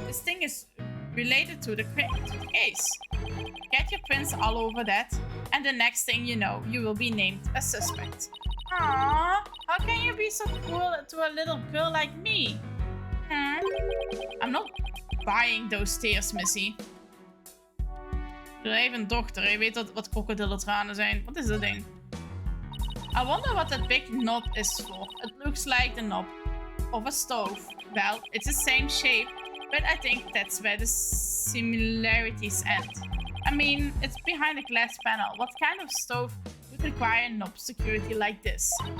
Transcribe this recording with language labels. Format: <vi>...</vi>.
<en>This thing is related to the case. Get your prints all over that, and the next thing you know, you will be named a suspect. Aww, how can you be so cruel to a little girl like me? I'm not buying those tears, Missy.</en> <nl>Doe even een dochter, je weet wat krokodillentranen zijn. Wat is dat ding?</nl> <en>I wonder what that big knob is for. It looks like the knob of a stove. Well, it's the same shape, but I think that's where the similarities end. I mean, it's behind a glass panel. What kind of stove would require knob security like this?</en>